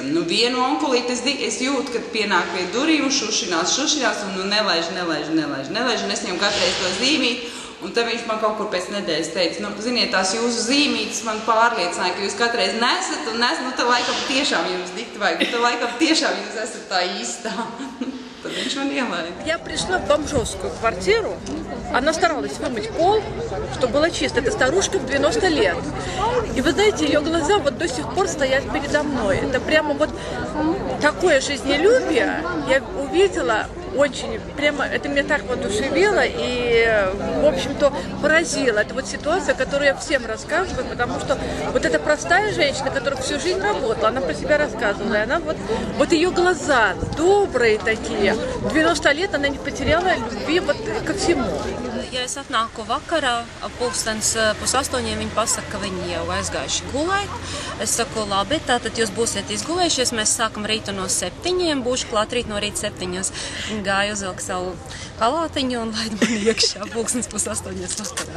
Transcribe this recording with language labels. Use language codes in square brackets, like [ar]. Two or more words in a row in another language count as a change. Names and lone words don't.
[lv] Vienu onkulīti es jūtu, kad pienāk pie durīm un šušinās, un nelaiž, un es viņam katreiz to zīmīti. Un tad viņš man kaut kur pēc nedēļas teica, ziniet, tās jūsu zīmītes man pārliecināja, ka jūs katreiz nesat, un tad laikam tiešām jums dikti vajag, tad laikam tiešām jūs esat tā īstā. Tad viņš man ielaida. [ru] Я пришла в бомжовскую квартиру, она старалась вымыть пол, чтобы было чисто. Это старушка в 90 лет. И вы знаете, ее глаза вот до сих пор стоят передо мной. Это прямо вот такое жизнелюбие я увидела очень, прямо это меня так воодушевило и, в общем-то, поразило. Это вот ситуация, которую я всем рассказываю, потому что вот эта простая женщина, которая всю жизнь работала, она про себя рассказывала, и она вот ее глаза добрые такие. В 90 лет она не потеряла любви вот ко всему. [lv] Ja es atnāku vakarā, pulkstens 7:30, viņi pasaka, ka viņi jau aizgājuši gulēt. Es saku, labi, tātad jūs būsiet izgulējušies, mēs sākam rītu no 7, būšu klāt rīt no rīta 7. Viņi gāja uzvilkt savu palātiņu un laid mani iekšā pulkstens 7:30 vakarā.